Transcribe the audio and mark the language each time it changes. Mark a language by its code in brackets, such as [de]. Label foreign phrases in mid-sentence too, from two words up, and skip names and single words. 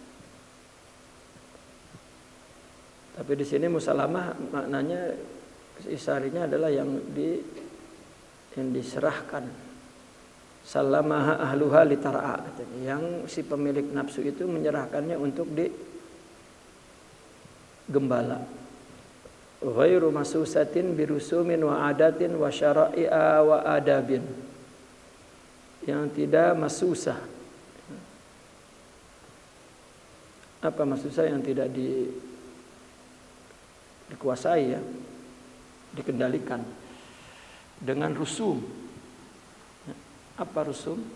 [id] Tapi di sini musalamah maknanya isarinya adalah yang diserahkan. [ar] سلمها أهلها للرعي, katanya. [id] Yang si pemilik nafsu itu menyerahkannya untuk digembala. [ar] غير مسوسة برسوم وعادات وشرائع وآداب. [id] Yang tidak masusah. Apa masusah? Yang tidak dikuasai, ya, dikendalikan dengan rusum. Apa rusum?